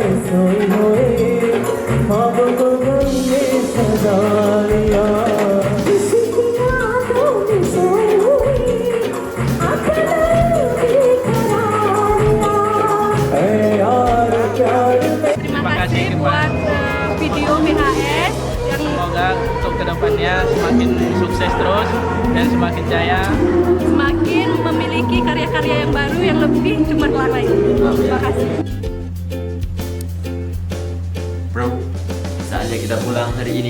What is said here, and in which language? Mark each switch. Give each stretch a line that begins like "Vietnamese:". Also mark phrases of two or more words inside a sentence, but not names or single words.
Hindi: सोई होए ख्वाब को गम ने सजा लिया किसी यादों में सोई हुई आंखें बेकरारियां ऐ यार प्यार में
Indonesian: Terima kasih buat video BHS yang Semoga untuk kedepannya semakin sukses terus dan semakin jaya. semakin memiliki karya-karya yang baru yang lebih cemerlang lagi. Terima kasih. Bro, saatnya kita pulang hari ini.